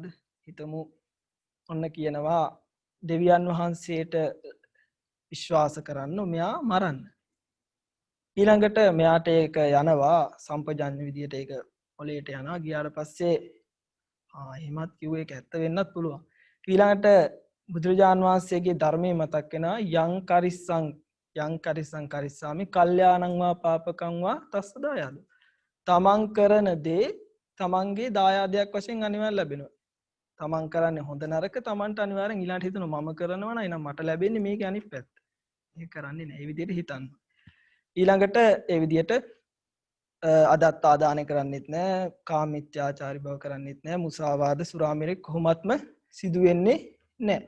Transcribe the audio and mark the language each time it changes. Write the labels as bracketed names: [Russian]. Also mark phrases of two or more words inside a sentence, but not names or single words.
[Sinhala] හිතමු ඔන්න කියනවා දෙවියන් වහන්සේට විශ්වාස කරන්න මෙයා මරන්න. ඊළඟට මෙයාට ඒක යනවා සම්පජඤ්ඤ විදියට ඒක ඔලේට යනවා. ගියාට පස්සේ එහෙමත් කිව්වේ ඒක ඇත්ත වෙන්නත් පුළුවන්. ඊළඟට බුදුරජාන් වහන්සේගේ ධර්මයේ මතක් වෙනවා [Pali] යං කරිස්සං කරිස්සාමි කල්යාණං වා පාපකං වා තස්ස දායාද. [Sinhala] තමන් කරන දේ තමන්ගේ දායාදයක් වශයෙන් අනිවාර්යෙන් ලැබෙනවා. තමන් කරන්නේ හොඳ නරක තමන්ට අනිවාර්යෙන් ඊළඟට හිතනවා මම කරනවා නම් එහෙනම් මට ලැබෙන්නේ මේකේ අනිත් පැත්ත. ඒක කරන්නේ නැහැ. ඒ විදිහට හිතන්න. ඊළඟට ඒ විදිහට අදත්තාදානය කරන්නෙත් නැහැ, කාමීත්‍යාචාරී බව කරන්නෙත් නැහැ, මුසාවාද, සුරාමෙරි කොහොමත්ම සිදු වෙන්නේ නැහැ.